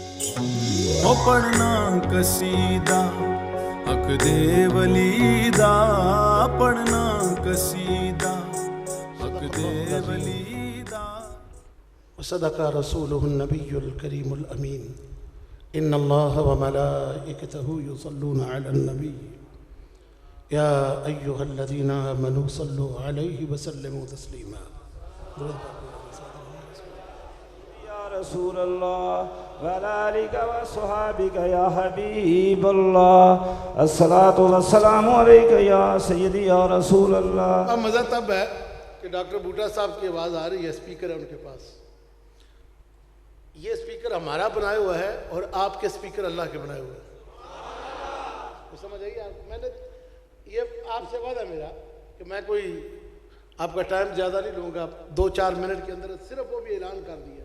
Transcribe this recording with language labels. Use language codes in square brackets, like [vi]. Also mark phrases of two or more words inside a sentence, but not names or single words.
[pa] او پڑھنا قصیدہ حق دے ولیدا، پڑھنا قصیدہ حق دے ولیدا. [ar] صدق رسوله النبي الكريم الأمين. إن الله وملائكته يصلون على النبي يا أيها الذين آمنوا صلوا عليه وسلموا تسليما. يا رسول الله وعلى آلك وأصحابك يا حبيب الله، الصلاة والسلام عليك يا سيدي يا رسول الله. [ur] اب مزا تب ہے کہ ڈاکٹر بوٹا صاحب کی آواز آ رہی ہے، سپیکر ہے ان کے پاس. یہ سپیکر ہمارا بنایا ہوا ہے اور آپ کے سپیکر اللہ کے بنائے ہوئے ہیں. تو سمجھ آئیے آپ، میں نے یہ آپ سے وعدہ میرا کہ میں کوئی آپ کا ٹائم زیادہ نہیں لوں گا، 2-4 منٹ کے اندر صرف وہ بھی اعلان کر دیا.